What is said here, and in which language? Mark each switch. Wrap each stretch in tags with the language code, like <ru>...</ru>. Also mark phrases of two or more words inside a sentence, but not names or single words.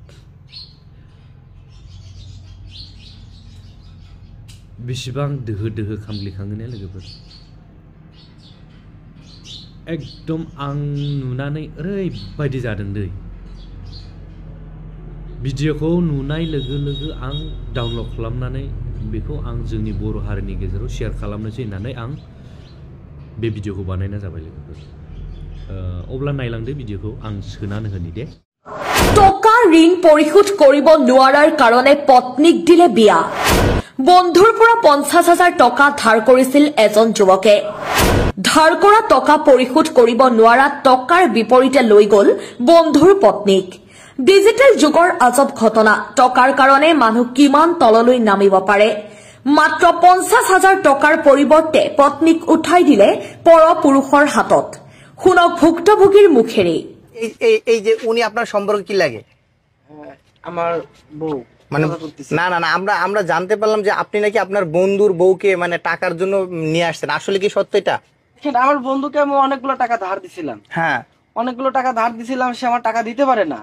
<brx>बेसेबां दोहो खामग्लिखाङो ने लोगोफोर एकदम आं नुनानै ओरैबायदि जादों दै भिडिअखौ नुनाय लोगो लोगो आं डाउनलड खालामनानै बेखौ आं जोंनि बर' हारिनि गेजेराव शेयार खालामनोसै होननानै आं बे भिडिअखौ बानायनाय जाबाय लोगोफोर अब्ला नायलांदो भिडिअखौ आं सोनानै होनि दे</brx> <as>টকা ঋণ পৰিশোধ কৰিব নোৱাৰাৰ কাৰণে পত্নীক দিলে বিয়া বন্ধুৰ পৰা 50,000 টকা ধাৰ কৰিছিল এজন যুৱকে ধাৰ কৰা টকা পৰিশোধ কৰিব নোৱাৰা টকাৰ বিপৰীতে লৈ গ'ল বন্ধুৰ পত্নীক। ডিজিটেল যুগৰ আজব ঘটনা। টকাৰ কাৰণে মানুহ কিমান তললৈ নামিব পাৰে। মাত্ৰ 50,000 টকাৰ পৰিৱৰ্তে পত্নীক উঠাই দিলে পৰপুৰুষৰ হাতত। শুনক ভুক্তভোগীৰ মুখেৰে।</as> <bn>এই যে উনি আপনার সম্পর্কে কি লাগে? আমার বউ মানে না না না আমরা জানতে পারলাম যে আপনি নাকি আপনার বন্ধুর বউকে মানে টাকার জন্য নিয়ে আসছেন, আসলে কি সত্য এটা? আমার বন্ধুকে আমি অনেকগুলো টাকা ধার দিছিলাম। হ্যাঁ, অনেকগুলো টাকা ধার দিছিলাম, সে আমার টাকা দিতে পারে না।</bn>